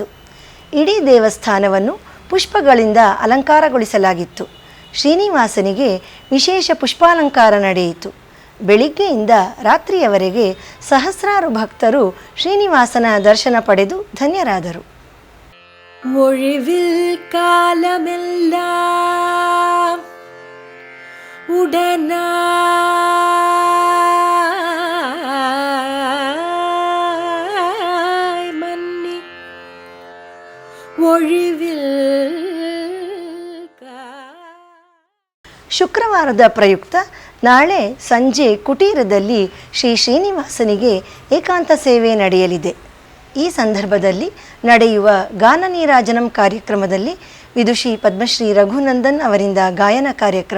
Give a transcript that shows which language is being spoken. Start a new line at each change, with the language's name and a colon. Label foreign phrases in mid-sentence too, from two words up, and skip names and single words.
Kannada: ಇಡೀ ದೇವಸ್ಥಾನವನ್ನು ಪುಷ್ಪಗಳಿಂದ ಅಲಂಕಾರಗೊಳಿಸಲಾಗಿತ್ತು. ಶ್ರೀನಿವಾಸನಿಗೆ ವಿಶೇಷ ಪುಷ್ಪಾಲಂಕಾರ ನಡೆಯಿತು. ಬೆಳಿಗ್ಗೆಯಿಂದ ರಾತ್ರಿಯವರೆಗೆ ಸಹಸ್ರಾರು ಭಕ್ತರು ಶ್ರೀನಿವಾಸನ ದರ್ಶನ ಪಡೆದು ಧನ್ಯರಾದರು.
Tamil: ஒழிவில் காலமெல்லாம் உடனாய் மன்னி ஒழிவில்
Kannada: ಶುಕ್ರವಾರದ ಪ್ರಯುಕ್ತ ನಾಳೆ ಸಂಜೆ ಕುಟೀರದಲ್ಲಿ ಶ್ರೀ ಶ್ರೀನಿವಾಸನಿಗೆ ಏಕಾಂತ ಸೇವೆ ನಡೆಯಲಿದೆ. ಈ ಸಂದರ್ಭದಲ್ಲಿ ನಡೆಯುವ ಗಾನ ನೀರಾಜನಂ ಕಾರ್ಯಕ್ರಮದಲ್ಲಿ ವಿದುಷಿ ಪದ್ಮಶ್ರೀ ರಘುನಂದನ್ ಅವರಿಂದ ಗಾಯನ ಕಾರ್ಯಕ್ರಮ.